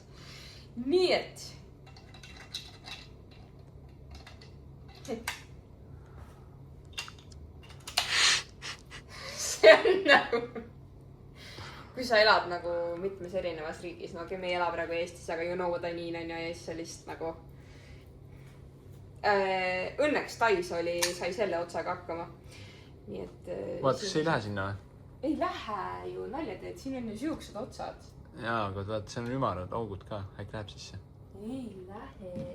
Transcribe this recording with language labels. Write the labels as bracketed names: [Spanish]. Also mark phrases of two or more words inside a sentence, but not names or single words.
[Estonian] Nii et see on nagu, kui sa elad nagu mitmes erinevas riigis, no me ei ela praegu Eestis, aga [English] you know what I mean [Estonian] on ja siis sellist nagu õnneks Tais sai selle otsaga hakkama. Nii et vaata, kas ei lähe sinna? Ei lähe ju, nalja teed, siin on ju siuksed otsad. Jaa, aga vaata, see on ümarad augud ka, äkki läheb sisse? Ei lähe.